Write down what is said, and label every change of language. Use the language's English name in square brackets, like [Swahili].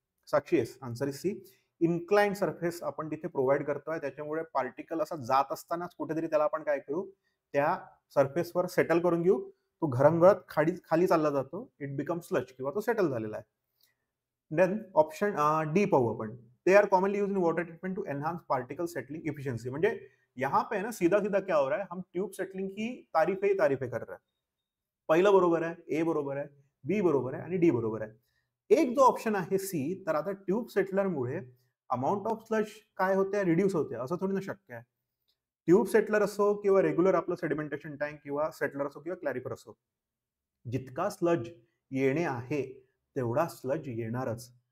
[Marathi] Sakshi S, [English] Answer is C. [Marathi] Inclined surface आपण तिथे provide करतोय, त्याच्यामुळे पार्टिकल असा जात असतानाच कुठेतरी त्याला आपण काय करू? त्या सरफेसवर सेटल करून घेऊ. तो घरंगळत खाली चालला जातो, [English] it become sludge [Marathi] किंवा तो सेटल झालेला आहे. देन ऑप्शन डी पाहू आपण. [English] They are commonly used in water treatment to enhance particle settling efficiency. [Marathi] म्हणजे [Hindi] यहाँ पे ना सीधा सीधा क्या हो रहा है? हम ट्यूब सेटलिंग की तारीफे कर रहे हैं. [Marathi] पहिलं बरोबर आहे, ए बरोबर आहे, बी बरोबर आहे आणि डी बरोबर आहे. एक जो ऑप्शन आहे सी, तर आता ट्यूब सेटलरमुळे अमाऊंट ऑफ स्लज काय होते? रिड्यूस होते. असं थोडी ना शक्य आहे. ट्यूब सेटलर असो किंवा रेग्युलर आपलं सेडिमेंटेशन टँक किंवा सेटलर असो किंवा क्लॅरिफर असो, जितका स्लज येणे आहे तेवढा स्लज येणारच.